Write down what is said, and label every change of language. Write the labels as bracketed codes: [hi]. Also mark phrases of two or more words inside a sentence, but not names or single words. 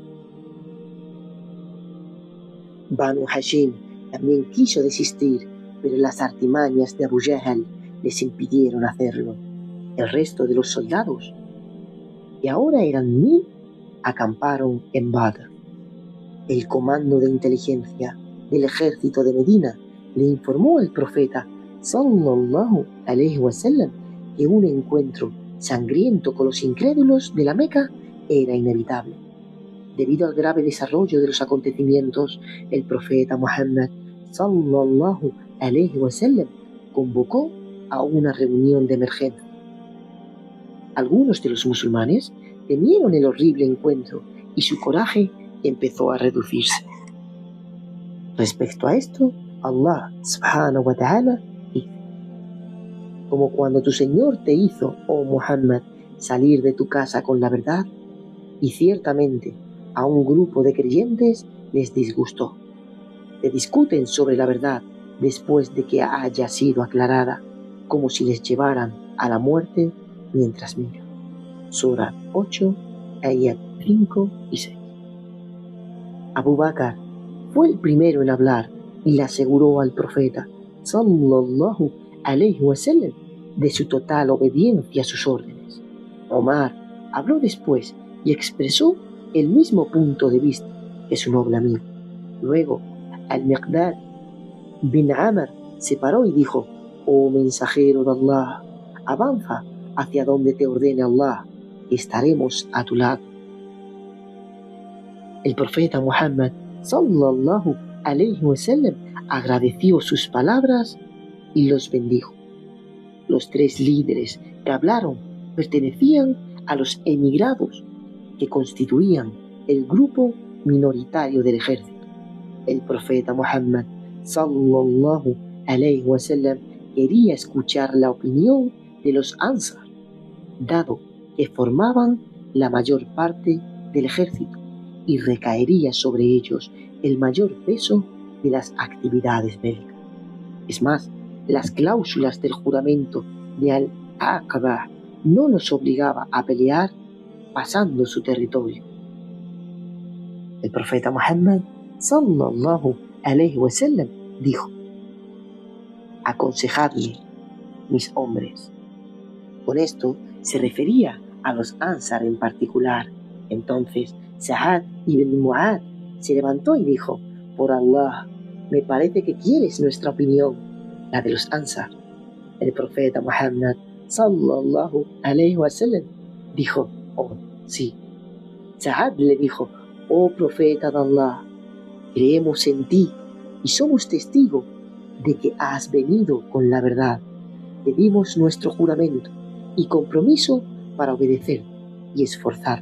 [es] Banu Hashim también quiso desistir, pero las artimañas de Abu Jahl les impidieron hacerlo. El resto de los soldados, que ahora eran 1000, acamparon en Badr. El comando de inteligencia del ejército de Medina le informó al profeta [ar] صلى الله عليه وسلم [es] que un encuentro sangriento con los incrédulos de la Meca era inevitable. Debido al grave desarrollo de los acontecimientos, el profeta Muhammad [ar] صلى الله عليه وسلم [es] convocó a una reunión de emergencia. Algunos de los musulmanes temieron el horrible encuentro y su coraje empezó a reducirse. Respecto a esto, Allah [ar] سبحانه وتعالى [es] dice: como cuando tu Señor te hizo, oh Muhammad, salir de tu casa con la verdad, y ciertamente a un grupo de creyentes les disgustó. Te discuten sobre la verdad después de que haya sido aclarada, como si les llevaran a la muerte mientras miran. Sura 8, ayat 5 y 6. Abu Bakr fue el primero en hablar y le aseguró al profeta [ar] صلى الله عليه وسلم [es] de su total obediencia a sus órdenes. Omar habló después y expresó el mismo punto de vista que su noble amigo. Luego, Al-Miqdad bin Amr se paró y dijo: oh mensajero de Allah, avanza hacia donde te ordene Allah, y estaremos a tu lado. El profeta Muhammad [ar] صلى الله عليه وسلم [es] agradeció sus palabras y los bendijo. Los 3 líderes que hablaron pertenecían a los emigrados, que constituían el grupo minoritario del ejército. El profeta Muhammad [ar] صلى الله عليه وسلم [es] quería escuchar la opinión de los Ansar, dado que formaban la mayor parte del ejército y recaería sobre ellos el mayor peso de las actividades bélicas. Es más, las cláusulas del juramento de Al-Aqaba no los obligaba a pelear pasando su territorio. El profeta Muhammad [ar] صلى الله عليه وسلم [es] dijo: aconsejadme, mis hombres. Con esto se refería a los Ansar en particular. Entonces Sa'ad ibn Mu'ad se levantó y dijo: por Allah, me parece que quieres nuestra opinión, la de los Ansar. El profeta Muhammad [ar] صلى الله عليه وسلم [es] dijo: oh, sí. Sa'ad le dijo: oh profeta de Allah, creemos en ti y somos testigos de que has venido con la verdad. Te dimos nuestro juramento y compromiso para obedecer y esforzar.